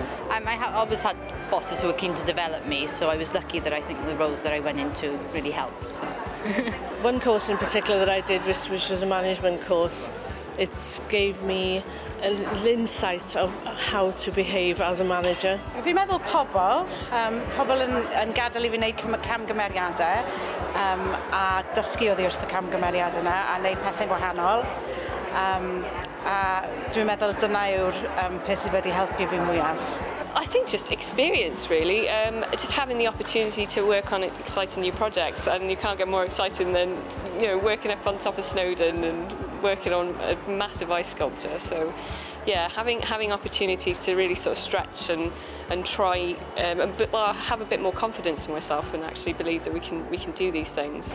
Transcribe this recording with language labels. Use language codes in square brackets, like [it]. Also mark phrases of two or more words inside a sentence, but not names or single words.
[en] I always had bosses who were keen to develop me, so I was lucky that I think the roles that I went into really helped. So. One course in particular that I did, which was a management course, it gave me an insight of how to behave as a manager. [cy] Fi'n meddwl pobl yn gadael I fi wneud camgymeriadau a dysgu oddi wrth y camgymeriadau yna a wneud pethau gwahanol. A dwi'n meddwl dyna yw'r peth sydd wedi helpu fi mwyaf. [en] I think just experience, really. Just having the opportunity to work on exciting new projects, and you can't get more exciting than working up on top of Snowdon and working on a massive ice sculpture. So, yeah, having opportunities to really sort of stretch and try, have a bit more confidence in myself and actually believe that we can do these things.